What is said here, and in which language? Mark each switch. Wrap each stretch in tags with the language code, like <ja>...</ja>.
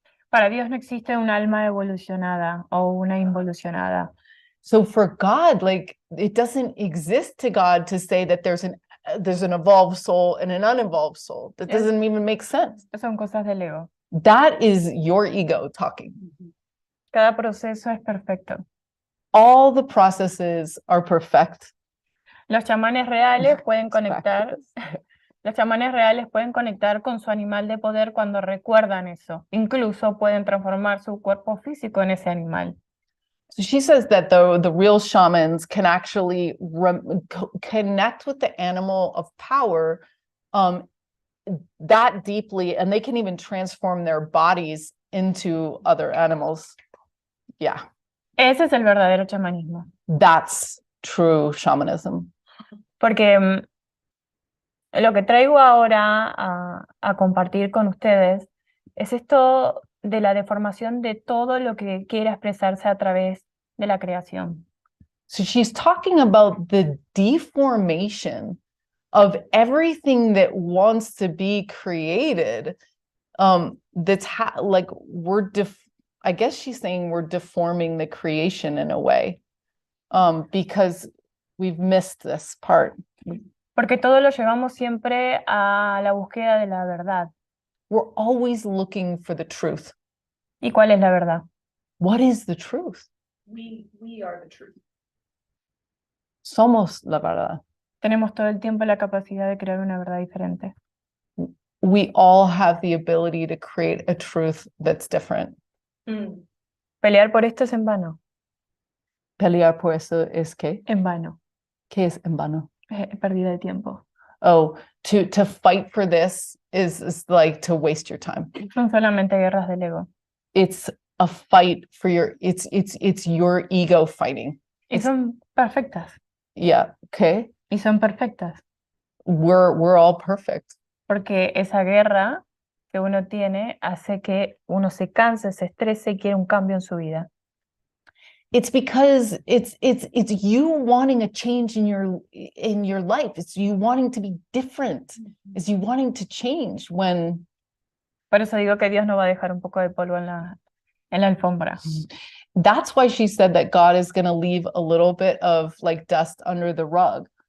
<es>Para Dios no existe un alma evolucionada o una involucionada.</es> <en>So for God, like, it doesn't exist to God to say that there's an evolved soul and an unevolved soul. That Yes. doesn't even make sense.</en> <es>Son cosas del ego.</es> <en>That is your ego talking.</en> <es>Cada proceso es perfecto.</es> <en>All the processes are perfect.</en> <es>Los chamanes reales pueden conectar. Los chamanes reales pueden conectar con su animal de poder cuando recuerdan eso. Incluso pueden transformar su cuerpo físico en ese animal.</es> <en>So she says that the real shamans can actually connect with the animal of power that deeply, and they can even transform their bodies into other animals. Yeah.</en> <es>Ese es el verdadero chamanismo.</es> <en>That's true shamanism.</en> <es>Porque lo que traigo ahora a compartir con ustedes es esto de la deformación de todo lo que quiera expresarse a través de la creación.</es> <en>So she's talking about the deformation of everything that wants to be created. That's like I guess she's saying we're deforming the creation in a way, because we've missed this part.</en> <es>Porque todo lo llevamos siempre a la búsqueda de la verdad.</es> <en>We're always looking for the truth.</en> <es>¿Y cuál es la verdad?</es> <en>What is the truth? We are the truth.</en> <es>Somos la verdad. Tenemos todo el tiempo la capacidad de crear una verdad diferente.</es> <en>We all have the ability to create a truth that's different.</en> <es>Pelear por esto es en vano. Pelear por eso es que? En vano. ¿Qué es en vano? Pérdida de tiempo.</es> <en>Oh, to fight for this is like to waste your time.</en> <es>Son solamente guerras del ego.</es> <en>It's a fight for it's your ego fighting.</en> <es>Y son perfectas.</es> <en>Yeah, okay.</en> <es>Y son perfectas.</es> <en>We're all perfect.</en> <es>Porque esa guerra que uno tiene hace que uno se canse, se estrese y quiera un cambio en su vida.</es> <en>It's because it's you wanting a change in your life. It's you wanting to be different. It's you wanting to change when.</en> <es>Por eso digo que Dios no va a dejar un poco de polvo en la alfombra.</es> <en>That's why she said that God is going to leave a little bit of like dust under the rug.</en>